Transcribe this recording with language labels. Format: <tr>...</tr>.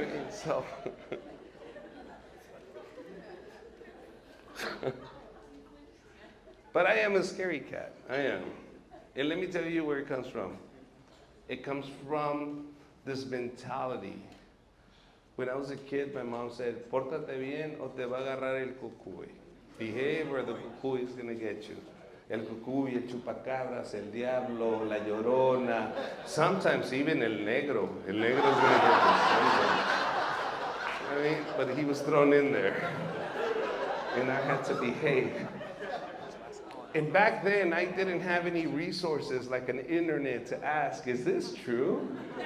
<en>So, but I am a scary cat. I am. And let me tell you where it comes from. It comes from this mentality. When I was a kid, my mom said,</en> <es>"Pórtate bien o te va a agarrar el cucuy."</es> <en>Behave or the cucuy is going to get you.</en> <es>El cucuy, el chupacabras, el diablo, la llorona.</es> <en>Sometimes even el negro. El negro is going to get you sometimes. I mean, but he was thrown in there. And I had to behave. And back then, I didn't have any resources like an internet to ask, is this true?</en>